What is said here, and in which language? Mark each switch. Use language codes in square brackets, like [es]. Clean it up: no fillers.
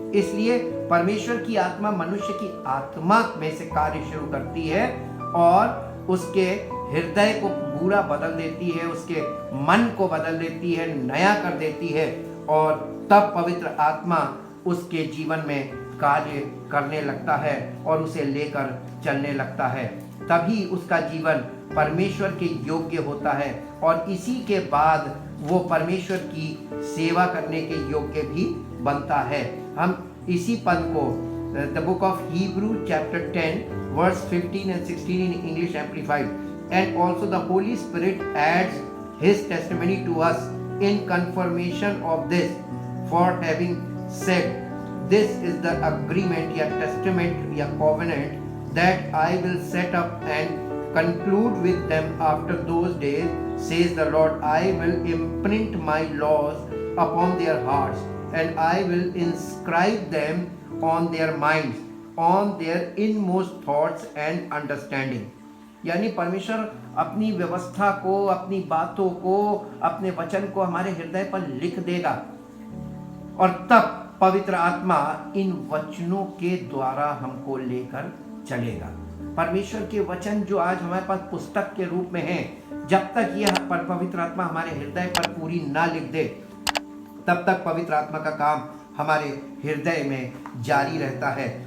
[hi] इसलिए परमेश्वर की आत्मा मनुष्य की आत्मा में से कार्य शुरू करती है और उसके हृदय को पूरा बदल देती है, उसके मन को बदल देती है, नया कर देती है, और तब पवित्र आत्मा उसके जीवन में कार्य करने लगता है और उसे लेकर चलने लगता है। तभी उसका जीवन परमेश्वर के योग्य होता है और इसी के बाद वो परमेश्वर की सेवा करने के योग्य भी बनता है। हम इसी पद को [en] the book of Hebrew chapter 10 verse 15 and 16 in English Amplified, and also the Holy Spirit adds his testimony to us in confirmation of this, for having said, this is the agreement [hi] या [en] testament या covenant that I will set up and conclude with them after those days, says the Lord. I will imprint my laws upon their hearts, and I will inscribe them on their minds, on their inmost thoughts and understanding. [hi] यानी परमेश्वर अपनी व्यवस्था को, अपनी बातों को, अपने वचन को हमारे हृदय पर लिख देगा और तब पवित्र आत्मा इन वचनों के द्वारा हमको लेकर चलेगा। परमेश्वर के वचन जो आज हमारे पास पुस्तक के रूप में है, जब तक यह पवित्र आत्मा हमारे हृदय पर पूरी ना लिख दे, तब तक पवित्र आत्मा का काम हमारे हृदय में जारी रहता है।